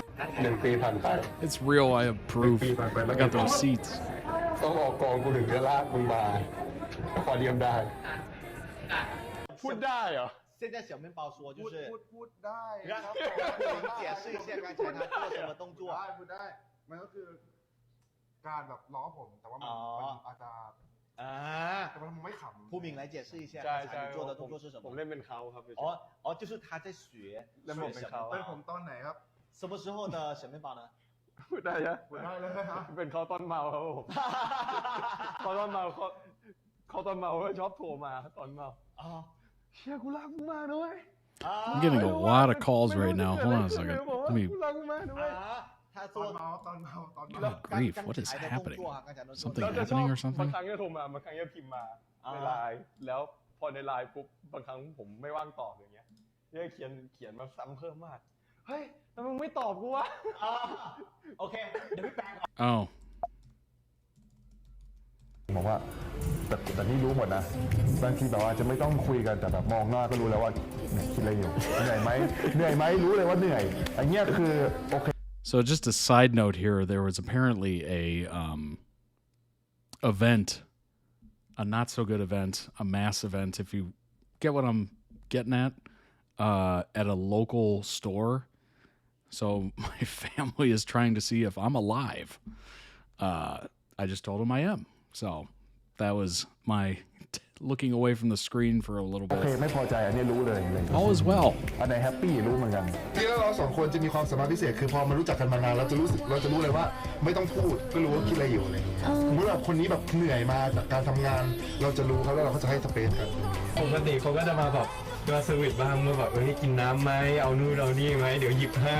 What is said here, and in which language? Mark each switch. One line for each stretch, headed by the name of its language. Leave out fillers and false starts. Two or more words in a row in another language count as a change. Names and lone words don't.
Thai: 1 ปีผ่านไป
English: It's real. I have proof. I got the receipts.
Thai: ต้องออกกองกูถึงจะลากมึงมาพอเดียมได้พูดได้เหรอ
Chinese: 现在小面包说就是
Thai: พูดได้ครับ
Chinese: ผม解释一下刚才他做什么动作
Thai: พูดได้มันก็คือการแบบล้อผมแต่ว่ามันอาจจะแต่มันไม่ขำ ผู้
Chinese: 明来解释一下
Thai: ใช่ใช่
Chinese: 你做的动作是什么
Thai: ผมเล่นเป็นเขาครับ
Chinese: 就是他在学
Thai: เล่นเป็นเขา เป็นผมตอนไหนครับ
Chinese: 什么时候的小面包呢
Thai: พูดได้ใช่ พูดได้เลยครับ เป็นเขาตอนเมาครับผมเขาตอนเมาเขาตอนเมาชอบโทรมาตอนเมาเชี่ยกูรักมึงมากด้วย
English: I'm getting a lot of calls right now. Hold on a second. Let me.
Thai: ตอนเมา
English: Good grief! What is happening? Something happening or
Thai: บาง
English: something?
Thai: ครั้งจะโทรมาบางครั้งจะพิมพ์มาในไลน์แล้วพอในไลน์ปุ๊บบางครั้งผมไม่ว่างตอบอย่างเงี้ยเนี่ยเขียนมาซ้ำเพิ่มมากเฮ้ยแต่มึงไม่ตอบกูวะ โอเคเดี๋ยวพี่แปลง
English: Oh.
Thai: บอกว่าแต่นี่รู้หมดนะบางทีแบบว่าจะไม่ต้องคุยกันแต่แบบมองหน้าก็รู้แล้วว่าคิดอะไรอยู่เหนื่อยไหมรู้เลยว่าเหนื่อยอันเนี้ยคือโอเค
English: So just a side note here, there was apparently a event, a not so good event, a mass event, if you get what I'm getting at a local store. So my family is trying to see if I'm alive. I just told them I am. So that was my looking away from the screen for a little bit.
Thai: โอเคไม่พอใจอันนี้รู้เลย
English: All is well.
Thai: อันไหนแฮปปี้รู้เหมือนกันที่เราสองคนจะมีความสามารถพิเศษคือพอมารู้จักกันมานานเราจะรู้เลยว่าไม่ต้องพูดก็รู้ว่าคิดอะไรอยู่อะไรอย่างเงี้ยสมมติว่าคนนี้แบบเหนื่อยมาจากการทำงานเราจะรู้เขาแล้วเราก็จะให้สเปซกัน ปกติเขาก็จะมาแบบก็สวิตบ้างเมื่อแบบกินน้ำไหมเอานู่นเอานี่ไหมเดี๋ยวหยิบให้